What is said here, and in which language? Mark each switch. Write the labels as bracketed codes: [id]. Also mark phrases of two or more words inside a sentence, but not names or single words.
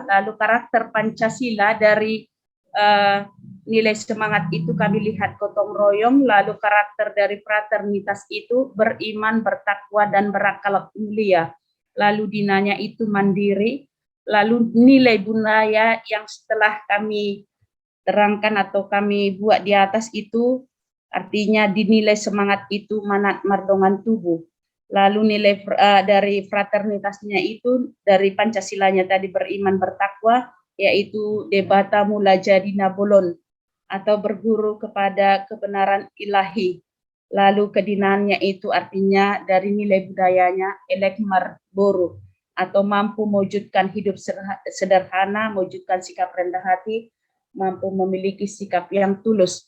[id] Lalu karakter Pancasila dari nilai semangat itu kami lihat gotong royong, lalu karakter dari fraternitas itu beriman, bertakwa, dan berakal mulia. Lalu dinanya itu mandiri, lalu nilai budaya yang setelah kami terangkan atau kami buat di atas itu, artinya dinilai semangat itu [bbc] manat mardongan tubuh. [id] Lalu nilai dari fraternitasnya itu, dari Pancasilanya tadi beriman bertakwa, yaitu [bbc] debata mula jadi nabolon, [id] atau berguru kepada kebenaran ilahi. Lalu kedinannya itu artinya dari nilai budayanya [bbc] elekmar boru, [id] atau mampu mewujudkan hidup sederhana, mewujudkan sikap rendah hati, mampu memiliki sikap yang tulus.